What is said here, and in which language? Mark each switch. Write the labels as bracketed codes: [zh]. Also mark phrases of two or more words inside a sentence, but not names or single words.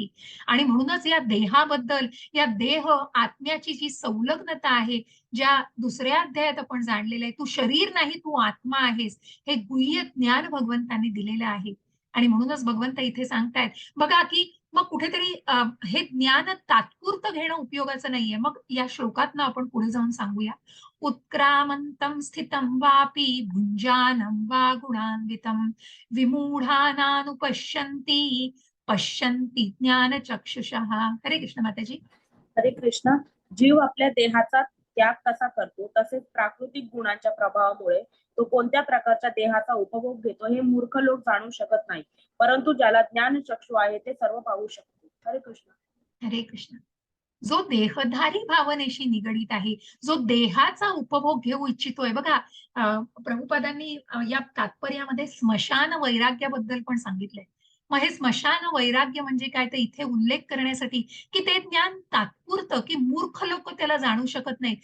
[mr] आणि म्हणूनच या देहाबद्दल, या देह आत्म्याची जी संलग्नता आहे, ज्या दुसऱ्या अध्यायात आपण जाणलेलं आहे, तू शरीर नाही, तू आत्मा आहेस, हे गुह्य ज्ञान भगवंतांनी दिलेलं आहे. आणि म्हणूनच भगवंत इथे सांगतायत बघा की मग कुठेतरी हे ज्ञान तात्पुरतं घेणं उपयोगाचं नाहीये. मग या श्लोकातनं आपण पुढे जाऊन सांगूया. [sa] उत्क्रामंतम स्थितम वापी भुंजानं वा गुणान्वितम विमूढानानुपश्यन्ति पश्यन्ति ज्ञान चक्षुषः. [mr] हरे कृष्ण माताजी. हरे कृष्ण. जीव आपल्या देहाचा त्याग कसा करतो, तसेच प्राकृतिक गुणांच्या प्रभावामुळे तो कोणत्या प्रकारच्या देहाचा उपभोग घेतो हे मूर्ख लोक जाणू शकत नाही. परंतु ज्याला ज्ञान चक्षु आहे ते सर्व पाहू शकतो. हरे कृष्ण. हरे कृष्ण. जो देहधारी भावनेशी निगडीत आहे, जो देहाचा उपभोग घेऊ इच्छितोय, बघा प्रभुपादांनी या तात्पर्यामध्ये स्मशान वैराग्याबद्दल पण सांगितलंय. मग हे स्मशान वैराग्य म्हणजे काय, तर इथे उल्लेख करण्यासाठी की ते ज्ञान तात्पुरतं, की मूर्ख लोक त्याला जाणू शकत नाहीत.